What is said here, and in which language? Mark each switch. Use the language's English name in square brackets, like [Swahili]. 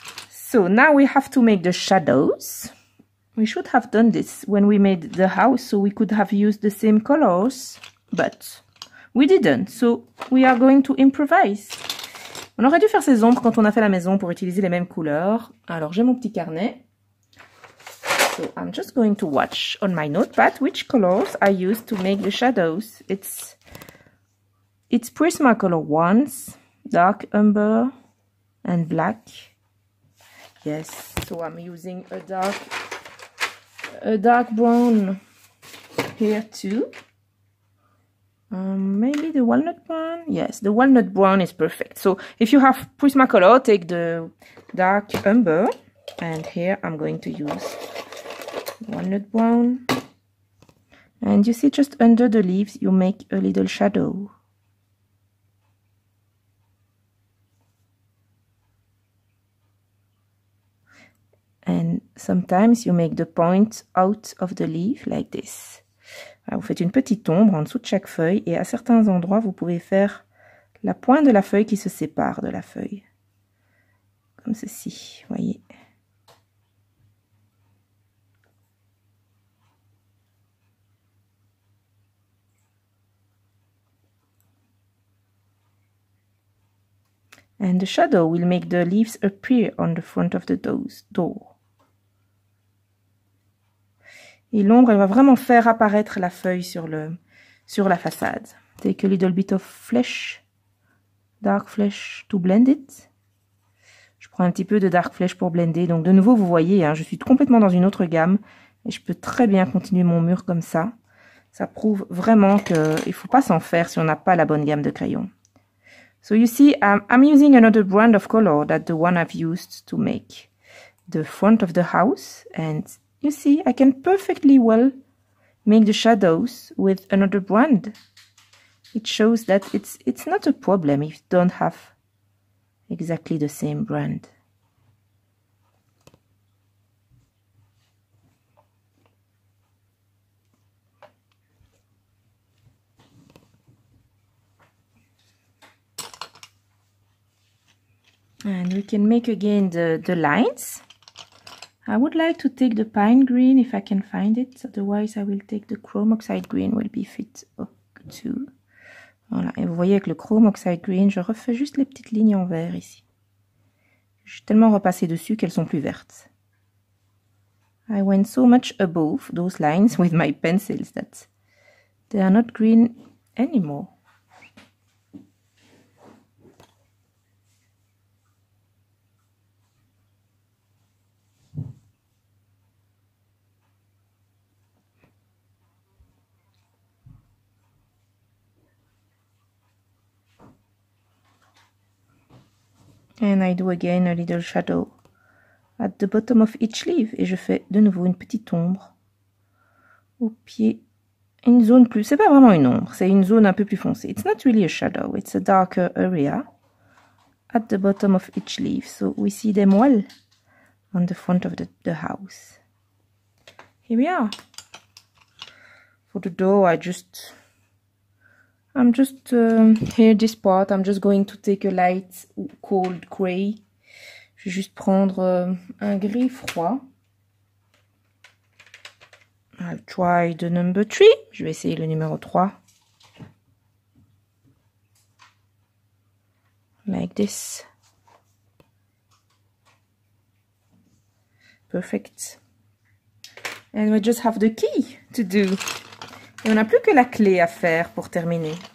[English] So now we have to make the shadows. We should have done this when we made the house, so we could have used the same colors, but we didn't, so we are going to improvise. [French] On aurait dû faire ces ombres quand on a fait la maison pour utiliser les mêmes couleurs. Alors j'ai mon petit carnet. [English] So I'm just going to watch on my notepad which colors I used to make the shadows. It's Prismacolor ones, dark umber and black. Yes, so I'm using a dark brown here too. Maybe the walnut brown. Yes, the walnut brown is perfect. So if you have Prismacolor, take the dark umber, and here I'm going to use walnut brown. And you see, just under the leaves, you make a little shadow. And sometimes you make the point out of the leaf like this. [French] Vous faites une petite ombre en dessous de chaque feuille et à certains endroits, vous pouvez faire la pointe de la feuille qui se sépare de la feuille. Comme ceci, voyez. [English] And the shadow will make the leaves appear on the front of the door. [French] Et l'ombre, elle va vraiment faire apparaître la feuille sur la façade. [English] Take a little bit of flesh, dark flesh to blend it. [French] Je prends un petit peu de dark flesh pour blender. Donc de nouveau, vous voyez, hein, je suis complètement dans une autre gamme. Et je peux très bien continuer mon mur comme ça. Ça prouve vraiment qu'il ne faut pas s'en faire si on n'a pas la bonne gamme de crayons. [English] So you see, I'm using another brand of color than the one I've used to make the front of the house. And you see, I can perfectly well make the shadows with another brand. It shows that it's not a problem if you don't have exactly the same brand. And we can make again the lines. I would like to take the pine green if I can find it. Otherwise, I will take the chrome oxide green, will be fit too. [French] Voilà, et vous voyez avec le chrome oxide green, je refais juste les petites lignes en vert ici. Je suis tellement repassée dessus qu'elles sont plus vertes. [English] I went so much above those lines with my pencils that they are not green anymore. And I do again a little shadow at the bottom of each leaf. [French] Et je fais de nouveau une petite ombre au pied. Une zone plus... C'est pas vraiment une ombre, c'est une zone un peu plus foncée. [English] It's not really a shadow, it's a darker area at the bottom of each leaf. So we see them well on the front of the house. Here we are. For the door, I'm just here this part, I'm just going to take a light cold gray. [French] Je vais juste prendre un gris froid. [English] I'll try the number 3. [French] Je vais essayer le numéro 3. [English] Like this. Perfect. And we just have the key to do. [French] Et on n'a plus que la clé à faire pour terminer.